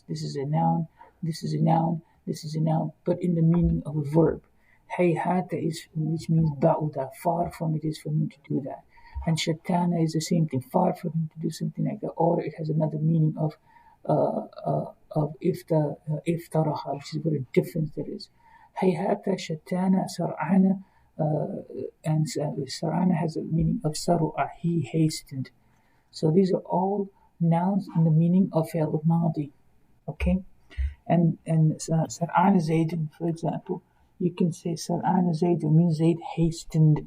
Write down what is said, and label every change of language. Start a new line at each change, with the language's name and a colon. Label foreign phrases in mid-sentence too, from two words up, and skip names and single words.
English: This is a noun, this is a noun, this is a noun, but in the meaning of a verb. Hayhata is, which means ba'uda, far from it is for him to do that. And shatana is the same thing, far from him to do something like that. Or it has another meaning of iftaraha, which is what a difference there is.
Arabic: هيهات شتان سرعان,
English: and sar'ana has a meaning of saru'ah, he hastened. So these are all nouns in the meaning of
Arabic: فعل ماض.
English: Okay, and
Arabic: سرعان زيد,
English: for example, you can say
Arabic: سرعان زيد
English: means Zayd hastened.